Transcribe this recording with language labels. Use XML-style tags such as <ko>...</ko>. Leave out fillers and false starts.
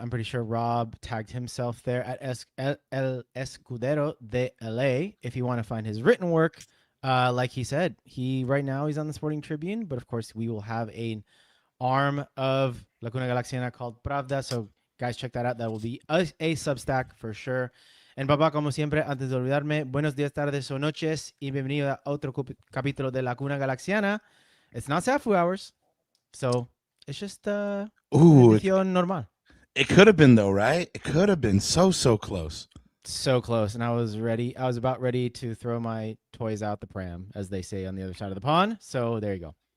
<en>I'm pretty sure Rob tagged himself there at El Escudero de LA if you want to find his written work. Like he said, right now he's on the Sporting Tribune, but of course we will have an arm of La Cuna Galaxiana called Pravda. So guys, check that out. That will be a Substack for sure. And</en> <es>papá, como siempre, antes de olvidarme, buenos días, tardes o noches y bienvenido a otro capítulo de La Cuna Galaxiana.</es> <en>It's not Safu hours, so it's just normal. It could have been though, right? It could have been so close. So close, and I was ready. I was about ready to throw my toys out the pram, as they say on the other side of the pond. So there you go.</en>